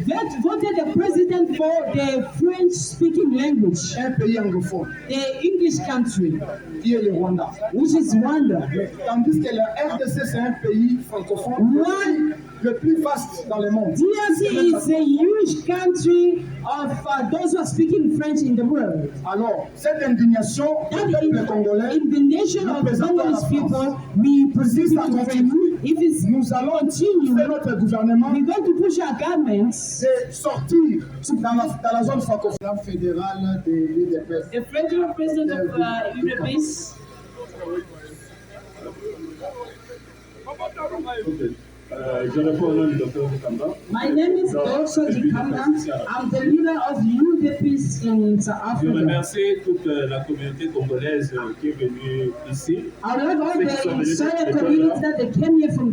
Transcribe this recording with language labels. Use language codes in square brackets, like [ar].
[en] They voted the president for the French-speaking language. [fr] Un pays anglophone. [en] The English country. [fr] Qui est le Rwanda. [en] Which is Rwanda. [fr] Tandis que la RDC c'est un pays francophone. Le plus vaste dans le monde. [en] DRC is a huge country of those who are speaking French in the world. [fr] Alors, cette indignation, le congolais, [en] indignation of the Congolese people, we present it to them. If [fr] nous allons [en] continue, [fr] notre gouvernement, [en] we're going to push our governments [fr] de sortir dans la zone francophone fédérale de l'UDPS. [en] The federal president of UDPS. [fr] Je réponds au nom du docteur Dikamba. [en] My name is Dr. Dikamba. I'm the leader of UDPS in South Africa. [fr] Je remercie toute la communauté congolaise qui est venue ici. [en] I would like all the entire community that they came here from